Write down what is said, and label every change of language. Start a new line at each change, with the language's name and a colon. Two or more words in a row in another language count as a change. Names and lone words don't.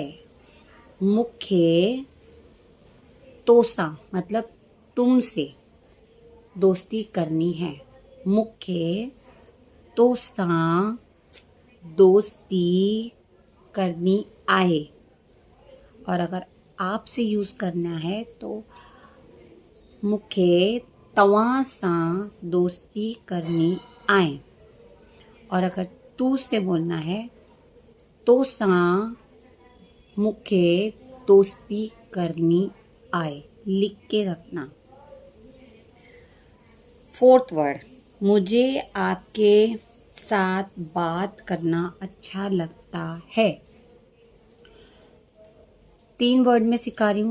Sindhi: मुख्य तोसा
Hindi: मतलब तुमसे दोस्ती करनी है।
Sindhi: मुख्य तोसा दोस्ती करनी आए।
Hindi: और अगर आपसे यूज़ करना है तो
Sindhi: मुखे तव्हां सां दोस्ती करनी आए।
Hindi: और अगर तू से बोलना है
Sindhi: तो सां मुखे दोस्ती करनी आए।
Hindi: लिख के रखना।
English: fourth word,
Hindi: मुझे आपके साथ बात करना अच्छा लगता है। 3 वर्ड में सिखा रही हूँ।